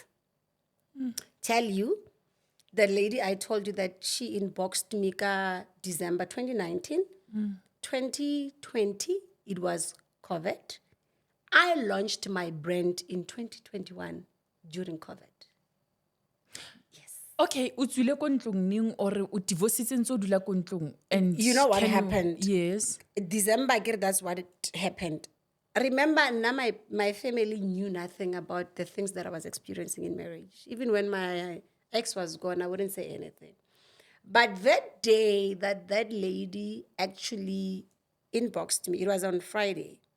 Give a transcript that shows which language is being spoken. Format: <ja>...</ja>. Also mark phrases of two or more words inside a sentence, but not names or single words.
<en>Tell you, the lady I told you that she inboxed me December 2019, 2020, it was COVID. I launched my brand in 2021 during COVID.</en> <tn>Okay, o tswile ko ntlong ning or o divorcitse ntse o dula ko ntlong,</tn> <en>and you know what happened? Yes. December, that's what it happened. Remember, now my family knew nothing about the things that I was experiencing in marriage. Even when my ex was gone, I wouldn't say anything. But that day that lady actually inboxed me, it was on Friday.</en>